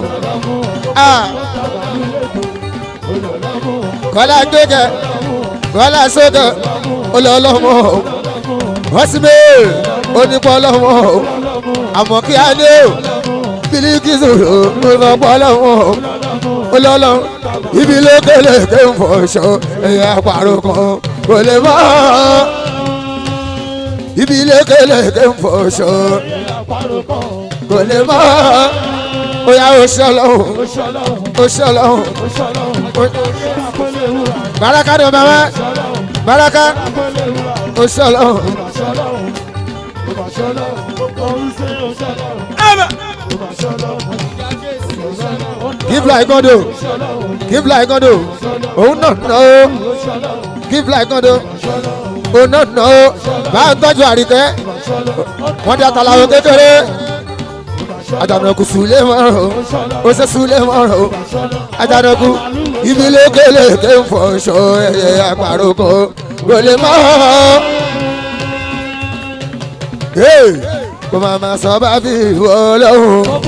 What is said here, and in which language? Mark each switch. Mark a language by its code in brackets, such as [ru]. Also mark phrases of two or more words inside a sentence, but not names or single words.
[yo] kọ́lá gbẹ́gẹ́ kọ́lá sókè ọlọ́mọ wọ́n sì bẹ́ẹ̀ onípọ̀ ọlọ́mọ àmọ́ kí á dé o Bilikisu ọlọ́pọ̀ ọlọ́mọ ọlọ́lọ́ ibi lékeleke ń fọṣọ ẹ̀yà àpàrọ̀ kan kò lè mọ́ ibi lékeleke ń fọṣọ kò lè mọ́ oya oṣọlọ́hún baraka ni mama baraka oṣọlọ́hún. [en] Give like God do, give like God do. Oh no no, give like God do. Oh no no, [yo] bá ń tọ́jú àríkẹ́, wọ́n di àtàlàwọ̀ kékeré. Àjànàkú Sùlé mọ́rọ̀, ó ṣe Sùlé mọ́rọ̀. Àjànàkú ibi lékeleke ń fọṣọ ẹ̀yẹ àpàrọ̀ kan kò lè mọ́. Kò máa ma sọ bá bí ìwọ lọ́hùn.